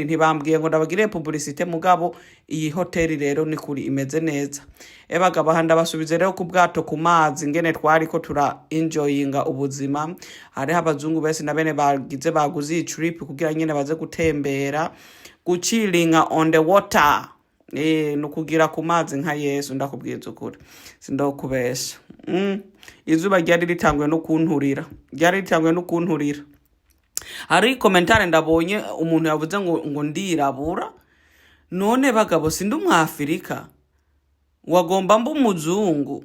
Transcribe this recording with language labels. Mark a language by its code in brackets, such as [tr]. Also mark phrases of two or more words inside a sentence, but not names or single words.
[rn] Ntibambwiye ngo ndabagire publicité, mugabo iyi hotel rero ni kuri imeze neza. Bagabo handa basubize rero ku bwato ku mazi, ngene twari ko tura enjoyinga ubuzima. Hari abazungu bese na bene baguze iyi trip kugira nyene baze gutembera, guchillinga [en] on the water. [rn] Nukugira ku mazi nka Yesu. Ndakubwiza ukuri, sindokubesha. Izuba ryari ritanguye no kunturira. Hari komentare ndabonye umuntu yavuze ngo ndirabura. None bagabo sindi umwafrika, wagomba mba umuzungu?